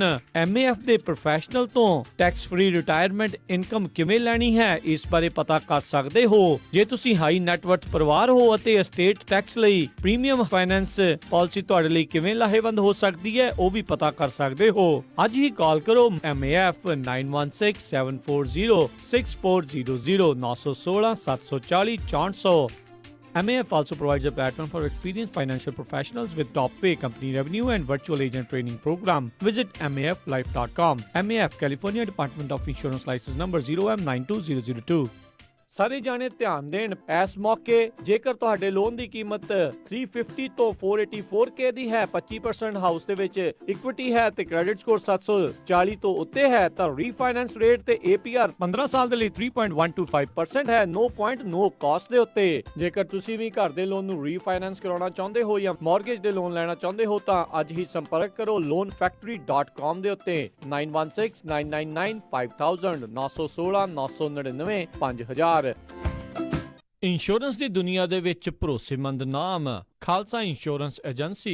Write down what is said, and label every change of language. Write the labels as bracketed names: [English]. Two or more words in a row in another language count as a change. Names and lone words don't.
[Punjabi] MAF ਦੇ ਪ੍ਰੋਫੈਸ਼ਨਲ ਤੋਂ [English] tax free retirement income [Punjabi] ਕਿਵੇਂ ਲੈਣੀ ਹੈ, ਇਸ ਬਾਰੇ ਪਤਾ ਕਰ ਸਕਦੇ ਹੋ। ਜੇ ਤੁਸੀਂ [English] high networth [Punjabi] ਪਰਿਵਾਰ ਹੋ ਅਤੇ [English] estate tax [Punjabi] ਲਈ [English] premium finance policy [Punjabi] ਤੁਹਾਡੇ ਲਈ ਕਿਵੇਂ ਲਾਹੇਵੰਦ ਹੋ ਸਕਦੀ ਹੈ, ਉਹ ਵੀ ਪਤਾ ਕਰ ਸਕਦੇ ਹੋ। ਅੱਜ ਹੀ ਕਾਲ ਕਰੋ MAF 9167406400, 916 740 6400। [English] MAF also provides a platform for experienced financial professionals with top pay, company revenue and virtual agent training program. Visit MAFlife.com. MAF, California Department of Insurance, license number 0M92002. [Punjabi] ਸਾਰੇ ਜਾਣੇ ਧਿਆਨ ਦੇਣ। ਇਸ ਮੌਕੇ ਜੇਕਰ ਤੁਹਾਡੇ ਲੋਨ ਦੀ ਕੀਮਤ 350 ਤੋਂ 484K ਦੀ ਹੈ, 25% ਹਾਊਸ ਦੇ ਵਿੱਚ ਇਕੁਇਟੀ ਹੈ ਤੇ [English] credit score [Punjabi] 740 ਤੋਂ ਉੱਤੇ ਹੈ ਤਾਂ [English] refinance rate [Punjabi] ਤੇ APR 15 ਸਾਲ ਦੇ ਲਈ 3.125% ਹੈ, [English] no point no cost [Punjabi] ਦੇ ਉੱਤੇ। ਜੇਕਰ ਤੁਸੀਂ ਵੀ ਘਰ ਦੇ ਲੋਨ ਨੂੰ ਰੀਫਾਈਨੈਂਸ ਕਰਾਉਣਾ ਚਾਹੁੰਦੇ ਹੋ ਜਾਂ ਮਾਰਗੇਜ ਦੇ ਲੋਨ ਲੈਣਾ ਚਾਹੁੰਦੇ ਹੋ ਤਾਂ ਅੱਜ ਹੀ ਸੰਪਰਕ ਕਰੋ loanfactory.com ਦੇ ਉੱਤੇ 9169995000 916 999 5000। ਇੰਸ਼ੋਰੈਂਸ ਦੀ ਦੁਨੀਆ ਦੇ ਵਿੱਚ ਭਰੋਸੇਮੰਦ ਨਾਮ ਖਾਲਸਾ ਇੰਸ਼ੋਰੈਂਸ ਏਜੰਸੀ।